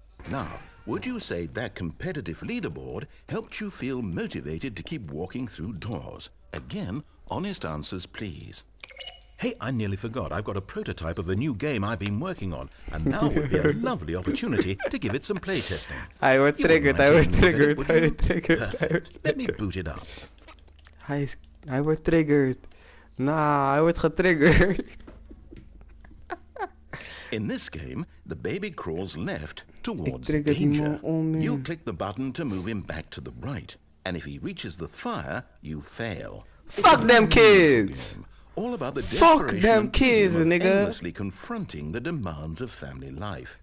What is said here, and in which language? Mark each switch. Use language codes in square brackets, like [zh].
[en] Now, would you say that competitive leaderboard helped you feel motivated to keep walking through doors? Again, honest answers, please. Hey, I nearly forgot. I've got a prototype of a new game I've been working on, and now would be a lovely opportunity to give it some playtesting. [nl] Hij wordt triggered, hij wordt triggered, hij wordt triggered. [en] Perfect. Let me boot it up. [nl] Hij wordt triggered. Nou, hij wordt getriggerd. [en] In this game, the baby crawls left towards danger. You click the button to move him back to the right. And if he reaches the fire, you fail. Fuck them kids! All about the Fuck them kids, nigga. endlessly confronting the demands of family life.